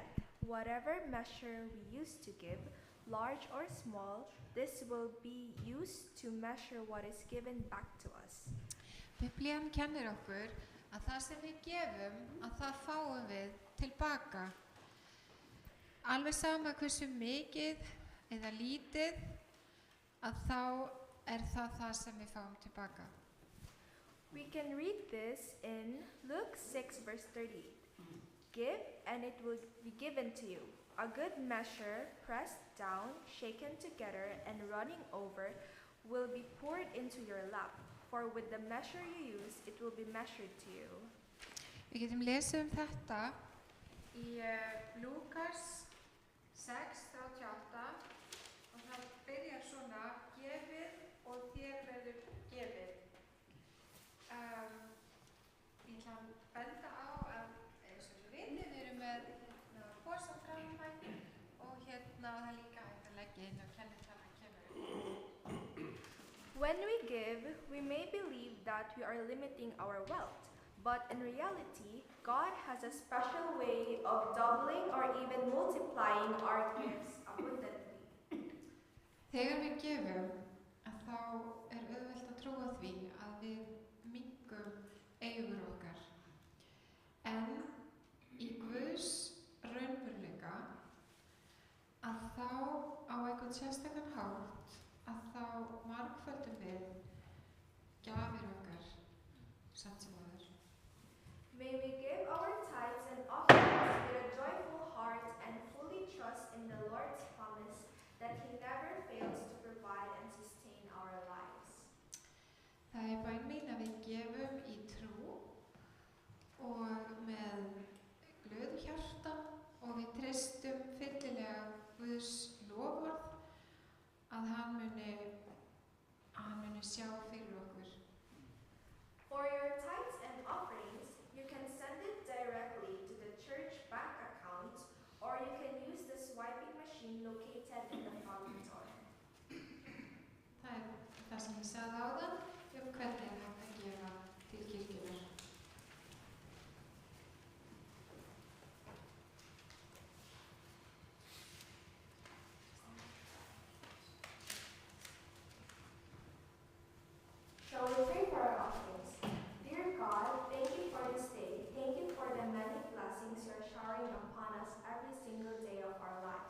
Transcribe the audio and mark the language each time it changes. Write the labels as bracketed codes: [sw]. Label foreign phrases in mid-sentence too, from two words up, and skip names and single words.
[en] Whatever measure we use to give, large or small, this will be used to measure what is given back to us. [is] Biblían kennir okkur að það sem við gefum, að það fáum við tilbaka. Alveg sama hversu mikið eða lítið, að þá það sem við fáum tilbaka. [en] We can read this in Luke 6 verse 38. Give and it will be given to you. A good measure, pressed down, shaken together, and running over, will be poured into your lap. For with the measure you use, it will be measured to you. [is] Við getum lesið þetta í Lúkas 6:38 og það byrjar svona: gefið og þér verður gefið. Ég ætla að benda á að eins og við erum með posa framfætt og það er líka hægt að leggja inn og kennitalan kemur. [en] When we give, we may believe that we are limiting our wealth, but in reality, God has a special way of doubling or even multiplying our gifts abundantly. [is] Þegar við gefum, þá auðvelt að trúa því að við minnkum eigur okkar. En í Guðs raunveruleika að þá á einhvern sérstakann hátt að þá margföldum við gjafir okkar samt sem áður. [en] May we give our tithes and offerings with a joyful heart and fully trust in the Lord's promise that He never fails to provide and sustain our lives. [is] Það er bæn mín að við gefum í trú og með glöðu hjarta og við treystum fyllilega Guðs loforð að hann muni sjá fyrir okkur. [en] For your tithes and offerings, you can send it directly to the church bank account, or you can use the swiping machine located in the front door. [is] Það er það sem ég sagði áðan hvernig er hægt að gefa til kirkjunnar. [en] Shall we pray for our offerings? Dear God, thank you for this day. Thank you for the many blessings you are showering upon us every single day of our lives.